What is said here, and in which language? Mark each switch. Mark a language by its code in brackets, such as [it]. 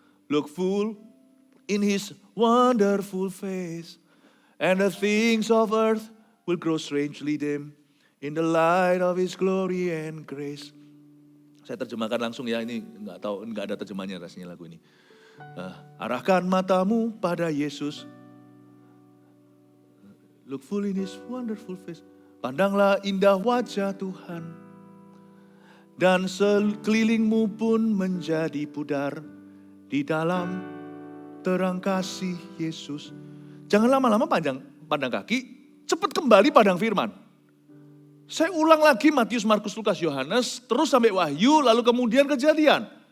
[en] Look full in his wonderful face. And the things of earth will grow strangely dim in the light of his glory and grace. [id] Saya terjemahkan langsung ya, ini nggak ada terjemahnya rasanya lagu ini. Arahkan matamu pada Yesus. [en] Look full in his wonderful face. [id] Pandanglah indah wajah Tuhan. dan sekelilingmu pun menjadi pudar di dalam terang kasih Yesus. Jangan lama-lama pandang kaki, cepat kembali pandang firman. Saya ulang lagi Matius, Markus, Lukas, Yohanes, terus sampai Wahyu, lalu kemudian Kejadian.